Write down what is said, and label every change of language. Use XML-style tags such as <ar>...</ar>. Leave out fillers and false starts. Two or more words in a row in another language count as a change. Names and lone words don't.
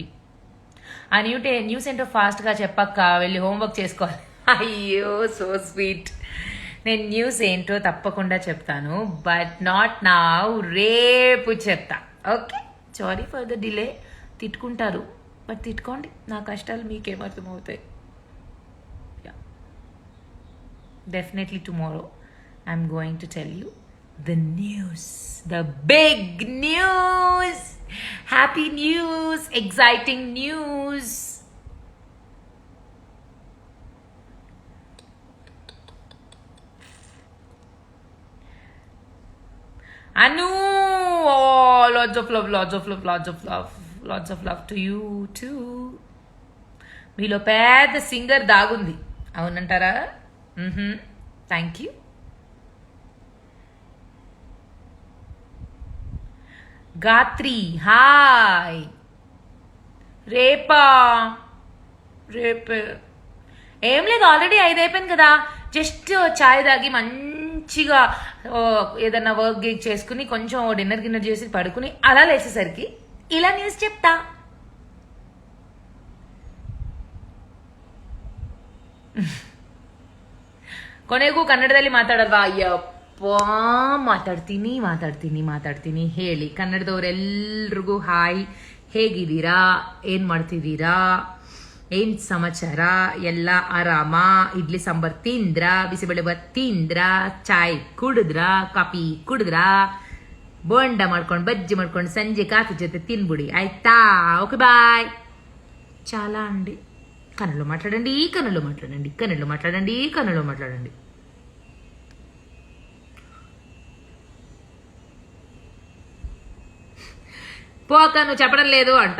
<te>ఆ న్యూస్ ఏంటో ఫాస్ట్గా చెప్పక్క, వెళ్ళి హోంవర్క్ చేసుకోవాలి.</te> <en>అయ్యో so sweet.</en> <te>నేను న్యూస్ ఏంటో తప్పకుండా చెప్తాను,</te> <en>but not now,</en> <te>రేపు చెప్తా.</te> <en>okay, sorry for the delay.</en> <te>తిట్టుకుంటారు, బట్ తిట్టుకోండి, నా కష్టాలు మీకేమర్థమవుతాయి.</te> <en>definitely tomorrow I'm going to tell you the news, the big news, happy news, exciting news. Anu, oh, lots of love, lots of love, lots of love, lots of love to you too.</en> <te>మీలో పెద్ద సింగర్ దాగుంది, అవునంటారా?</te> <en>thank you. Gatri hi.</en> <te>రేపే ఏం లేదు, ఆల్రెడీ 5 అయిపోయింది కదా. జస్ట్ చాయ్ తాగి మంచిగా ఏదన్నా వర్క్ గేక్ చేసుకుని కొంచెం డిన్నర్ చేసి పడుకుని అలా లేచేసరికి ఇలా న్యూస్ చెప్తా.</te> <kn>ಕೊನೆಗೂ ಕನ್ನಡದಲ್ಲಿ ಮಾತಾಡಲ್ವಾ? ಅಯ್ಯಪ್ಪ, ಮಾತಾಡ್ತೀನಿ ಹೇಳಿ. ಕನ್ನಡದವರೆಲ್ರಿಗೂ ಹಾಯ್, ಹೇಗಿದ್ದೀರಾ, ಏನ್ ಮಾಡ್ತಿದ್ದೀರಾ, ಏನ್ ಸಮಾಚಾರ, ಎಲ್ಲ ಆರಾಮ? ಇಡ್ಲಿ ಸಾಂಬಾರ್ ತಿಂದ್ರ, ಬಿಸಿಬೇಳೆಬಾತ್ ತಿಂದ್ರ, ಚಾಯ್ ಕುಡಿದ್ರ, ಕಾಫಿ ಕುಡಿದ್ರ, ಬೋಂಡ ಮಾಡ್ಕೊಂಡು ಬಜ್ಜಿ ಮಾಡ್ಕೊಂಡು ಸಂಜೆ ಕಾಫಿ ಜೊತೆ ತಿನ್ಬಿಡಿ, ಆಯ್ತಾ?</kn> <en>okay bye.</en> <te>చాలా అండి. కన్నడలో మాట్లాడండి, కన్నడలో మాట్లాడండి, కన్నడలో మాట్లాడండి, కన్నడలో మాట్లాడండి. పోక నువ్వు చెప్పడం లేదు అంట.</te>